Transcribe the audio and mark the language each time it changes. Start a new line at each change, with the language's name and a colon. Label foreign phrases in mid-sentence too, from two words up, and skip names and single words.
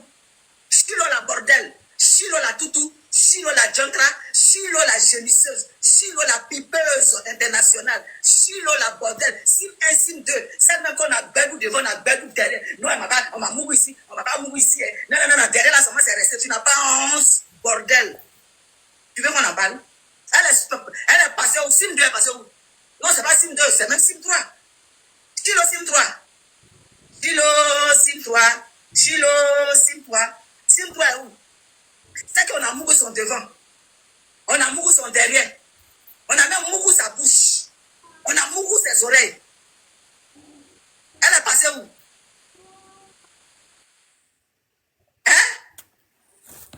French: Chilo la bordel, Chilo la toutou, Chilo la jantra, Chilo la gémisseuse, Chilo la pipeuse internationale, Chilo la bordel, sim 1, sim 2, celle même qu'on a bébou devant, on a bébou derrière. Non, on m'a mouru ici, on m'a pas mouru ici. Non, derrière là, seulement c'est resté, tu n'as pas honte, bordel. Tu veux qu'on en parle? Elle est passée où? Sim 2 est passée où? Non, c'est pas sim 2, c'est même sim 3. Chilo sim 3. Chilo sim 3. Chilo sim 3. Sim 3 est où? C'est qu'on a mouru son devant. On a mouru son derrière. On a même mouru sa bouche. On a mouru ses oreilles. Elle est passée où? Hein?